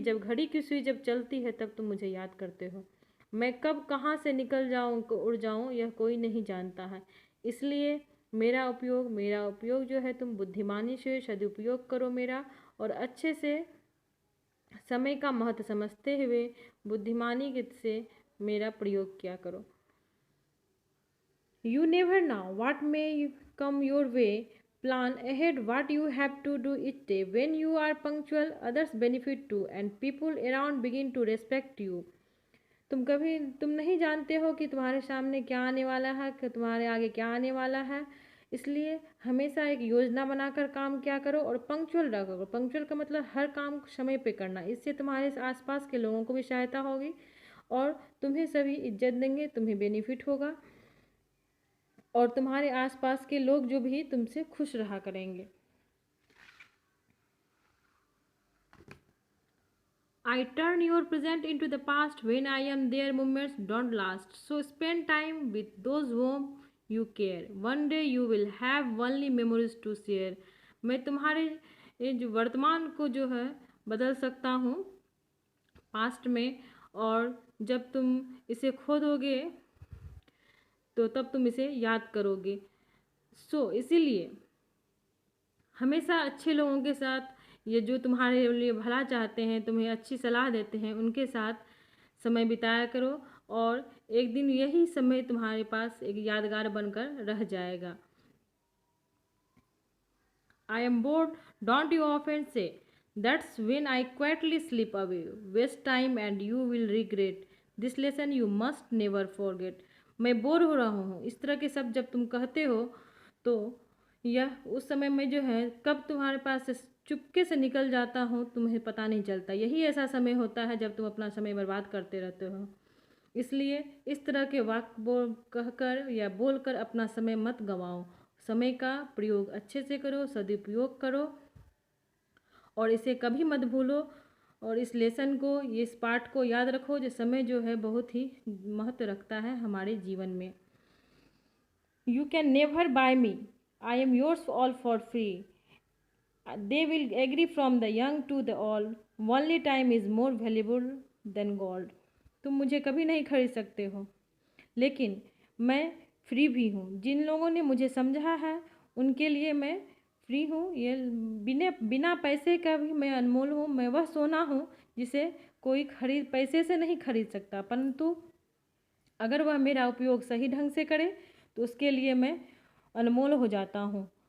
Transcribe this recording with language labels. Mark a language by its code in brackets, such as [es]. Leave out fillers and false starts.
[hi] जब घड़ी की सुई जब चलती है तब तुम मुझे याद करते हो। मैं कब कहाँ से निकल जाऊँ, उड़ जाऊँ, यह कोई नहीं जानता है। इसलिए मेरा उपयोग जो है तुम बुद्धिमानी से सदुपयोग करो मेरा, और अच्छे से समय का महत्व समझते हुए बुद्धिमानी से मेरा प्रयोग किया करो। [en] You never know what may come your way. Plan ahead what you have to do each day. When you are punctual, others benefit too, and people around begin to respect you. [hi] तुम नहीं जानते हो कि तुम्हारे सामने क्या आने वाला है, कि तुम्हारे आगे क्या आने वाला है। इसलिए हमेशा एक योजना बनाकर काम किया करो और पंक्चुअल रहा करो। पंक्चुअल का मतलब हर काम समय पे करना। इससे तुम्हारे आसपास के लोगों को भी सहायता होगी और तुम्हें सभी इज्जत देंगे, तुम्हें बेनिफिट होगा और तुम्हारे आसपास के लोग जो भी तुमसे खुश रहा करेंगे। [en] I turn your present into the past when I am there. Moments don't last, so spend time with those whom you care. One day you will have only memories to share. [hi] मैं तुम्हारे ये जो वर्तमान को जो है बदल सकता हूँ पास्ट में, और जब तुम इसे खो दोगे तो तब तुम इसे याद करोगे। इसीलिए हमेशा अच्छे लोगों के साथ, ये जो तुम्हारे लिए भला चाहते हैं, तुम्हें अच्छी सलाह देते हैं, उनके साथ समय बिताया करो और एक दिन यही समय तुम्हारे पास एक यादगार बनकर रह जाएगा। [en] I am bored, don't you often say? That's when I quietly slip away. Waste time and you will regret. This lesson you must never forget. [hi] मैं बोर हो रहा हूँ, इस तरह के शब्द जब तुम कहते हो तो यह उस समय में जो है कब तुम्हारे पास से चुपके से निकल जाता हूँ, तुम्हें पता नहीं चलता। यही ऐसा समय होता है जब तुम अपना समय बर्बाद करते रहते हो। इसलिए इस तरह के वाक्य बोल कहकर या बोलकर अपना समय मत गंवाओ। समय का प्रयोग अच्छे से करो, सदुपयोग करो और इसे कभी मत भूलो। और इस लेसन को, इस पाठ को याद रखो जो समय जो है बहुत ही महत्व रखता है हमारे जीवन में। [en] You can never buy me. I am yours all for free. They will agree from the young to the old. Only time is more valuable than gold. [hi] तुम मुझे कभी नहीं खरीद सकते हो, लेकिन मैं फ्री भी हूँ। जिन लोगों ने मुझे समझा है उनके लिए मैं फ्री हूँ। ये बिना पैसे का भी मैं अनमोल हूँ। मैं वह सोना हूँ जिसे कोई पैसे से नहीं खरीद सकता, परंतु अगर वह मेरा उपयोग सही ढंग से करे तो उसके लिए मैं अनमोल हो जाता हूँ।